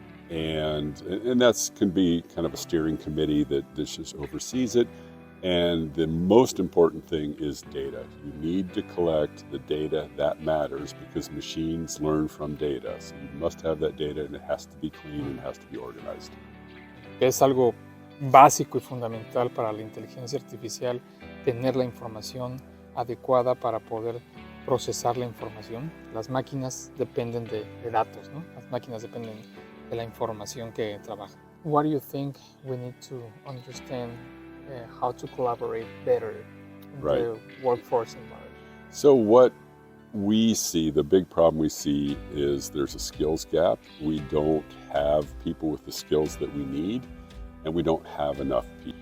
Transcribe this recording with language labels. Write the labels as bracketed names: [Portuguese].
[English] And that can be kind of a steering committee that just oversees it. And the most important thing is data. You need to collect the data that matters because machines learn from data. So you must have that data, and it has to be clean and it has to be organized. [Spanish] Es algo básico y fundamental para la inteligencia artificial tener la información adecuada para poder procesar la información. Las máquinas dependen de datos, ¿no? Las máquinas dependen de la información que trabajan. [English] What do you think we need to understand how to collaborate better in the workforce environment? So what we see, the big problem we see is there's a skills gap. We don't have people with the skills that we need, and we don't have enough people.